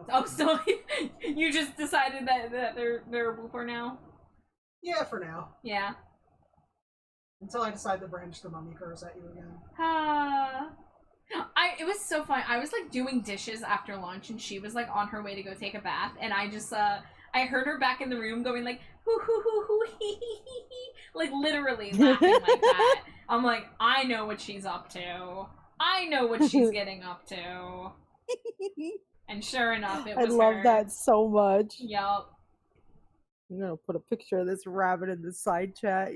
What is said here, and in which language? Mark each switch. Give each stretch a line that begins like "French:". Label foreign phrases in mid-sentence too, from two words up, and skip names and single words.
English: Oh, so you just decided that they're a Wooper now? Yeah, for now. Yeah. Until I decide to branch the mummy curse at you again. It was so fun. I was like doing dishes after lunch and she was like on her way to go take a bath and I just I heard her back in the room going like hoo hoo hoo hoo hee hee hee hee, like literally laughing like that. I'm like, I know what she's up to. I know what she's getting up to. And sure enough, it was I love her. that so much. Yup. I'm gonna put a picture of this rabbit in the side chat.